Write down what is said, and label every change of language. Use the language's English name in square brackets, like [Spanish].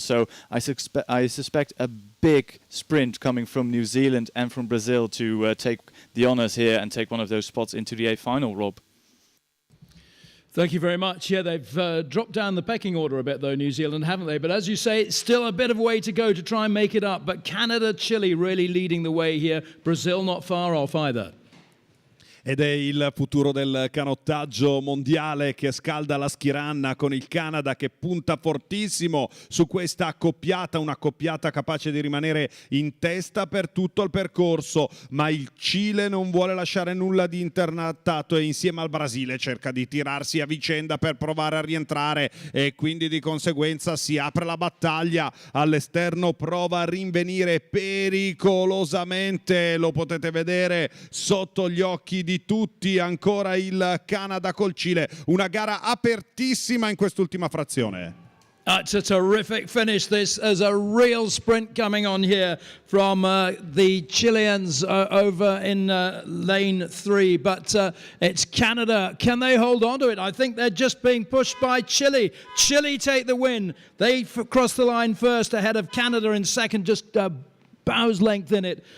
[English] So I suspect a big sprint coming from New Zealand and from Brazil to take the honors here and take one of those spots into the A final, Rob. Thank you very much. Yeah, they've dropped down the pecking order a bit, though, New Zealand, haven't they? But as you say, it's still a bit of a way to go to try and make it up. But Canada, Chile really leading the way here. Brazil not far off either. [Italian] Ed è il futuro del canottaggio mondiale che scalda la schiranna, con il Canada che punta fortissimo su questa accoppiata, un'accoppiata capace di rimanere in testa per tutto il percorso, ma il Cile non vuole lasciare nulla di internattato e insieme al Brasile cerca di tirarsi a vicenda per provare a rientrare, e quindi di conseguenza si apre la battaglia. All'esterno prova a rinvenire pericolosamente, lo potete vedere sotto gli occhi di tutti, ancora il Canada col Cile, una gara apertissima in quest'ultima frazione. [English] It's a terrific finish. This is a real sprint coming on here from the Chileans over in lane 3. But it's Canada. Can they hold on to it? I think they're just being pushed by Chile. Chile take the win. They cross the line first ahead of Canada in second, just bow's length in it.